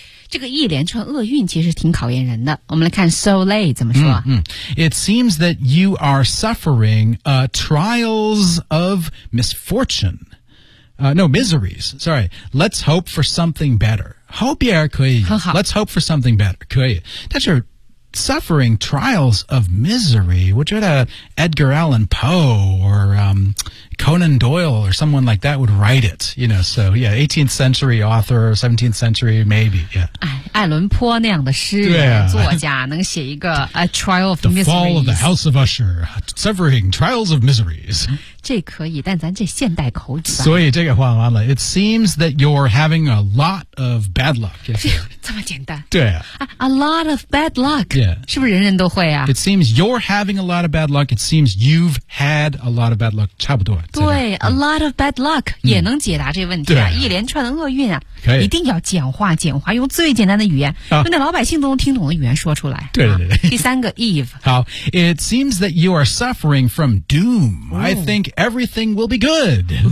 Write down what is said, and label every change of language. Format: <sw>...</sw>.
<zh>这个一连串厄运其实挺考验人的。我们来看</zh> <en>so late</en> <zh>怎么说、</zh> <en>It seems that you are suffering trials of misfortune. No, miseries. Sorry. Let's hope for something better. Hope</en> <zh>也可以</zh> <en>Let's hope for something better</en> <zh>可以但是</zh> <en>Suffering trials of misery 我觉得 Edgar Allan Poe Or、Conan Doyle Or someone like that would write it You know so yeah 18th century author 17th century maybe yeah</en> <zh>艾伦坡那样的诗人、作家能写一个 A trial of misery</zh> <en>The fall of the house of Usher Suffering trials of miseries</en> <zh>这可以但咱这现代口语所以这个换完了</zh> <en>It seems that you're having a lot of bad luck、</en> <zh>这么简单对、</zh> <en>A lot of bad luck、 yeah.</en> <zh>是不是人人都会啊</zh> <en>It seems you're having a lot of bad luck It seems you've had a lot of bad luck</en> <zh>差不多对、</zh> <en>A lot of bad luck、</en> <zh>也能解答这问题、一连串的厄运啊可以一定要简化简化用最简单的语言、用那老百姓都能听懂的语言说出来对对对、第三个 Eve</zh> <en>好 It seems that you are suffering from doom、I think everything will be good、</en>